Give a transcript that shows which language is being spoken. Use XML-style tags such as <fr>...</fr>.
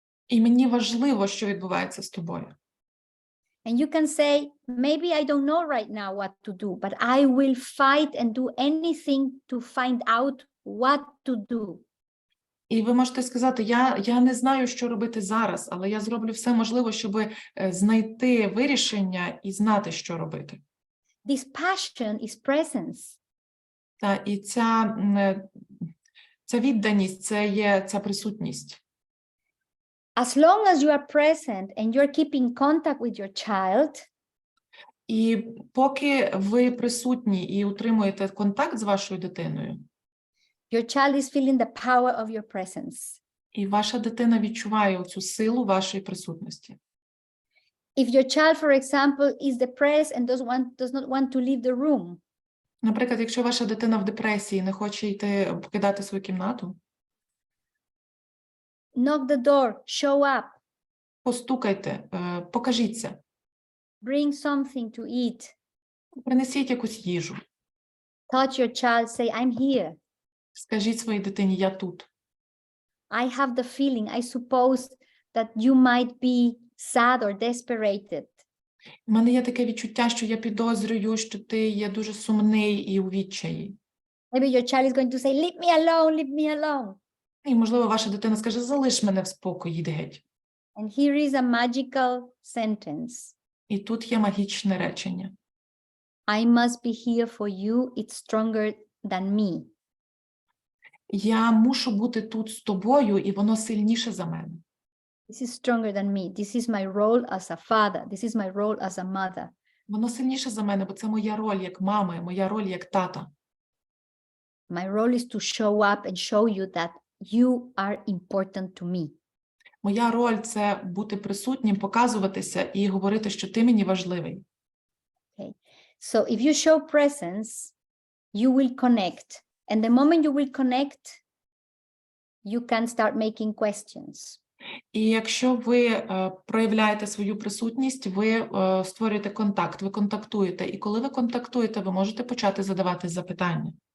<uk>І мені важливо, що відбувається з тобою.</uk> <en>And you can say, maybe I don't know right now what to do, but I will fight and do anything to find out what to do.</en> <uk>І ви можете сказати, я не знаю, що робити зараз, але я зроблю все можливе, щоб знайти вирішення і знати, що робити.</uk> <en>This passion is presence.</en> <uk>І ця відданість, це є ця присутність.</uk> <en>As long as you are present and you're keeping contact with your child,</en> <uk>і поки ви присутні і утримуєте контакт з вашою дитиною,</uk> <en>your child is feeling the power of your presence.</en> <uk>І ваша дитина відчуває цю силу вашої присутності.</uk> <en>If your child, for example, is depressed and does not want to leave the room.</en> <uk>Наприклад, якщо ваша дитина в депресії, не хоче покидати свою кімнату,</uk> <en>knock the door, show up.</en> <uk>Постукайте, покажіться.</uk> <en>Bring something to eat.</en> <uk>Принесіть якусь їжу.</uk> <en>Touch your child, say, I'm here.</en> <uk>Скажіть своїй дитині, я тут.</uk> <en>I have the feeling, I suppose that you might be sad or desperate.</en> <uk>У мене є таке відчуття, що я підозрюю, що ти є дуже сумний і у відчаї.</uk> <en>Maybe your child is going to say, leave me alone, leave me alone.</en> <uk>І, можливо, ваша дитина скаже, залиш мене в спокої, йди геть.</uk> <en>And here is a magical sentence.</en> <uk>І тут є магічне речення.</uk> <en>I must be here for you, it's stronger than me.</en> <uk>Я мушу бути тут з тобою, і воно сильніше за мене.</uk> <en>This is stronger than me. This is my role as a father. This is my role as a mother.</en> <uk>Воно сильніше за мене, бо це моя роль як мами, моя роль як тата.</uk> <en>My role is to show up and show you that you are important to me.</en> <uk>Моя роль – це бути присутнім, показуватися і говорити, що ти мені важливий.</uk> <en>Okay. So if you show presence, you will connect. And the moment you will connect, you can start making questions.</en> <uk>І якщо ви проявляєте свою присутність, ви створюєте контакт, ви контактуєте. І коли ви контактуєте, ви можете почати задавати запитання.</uk>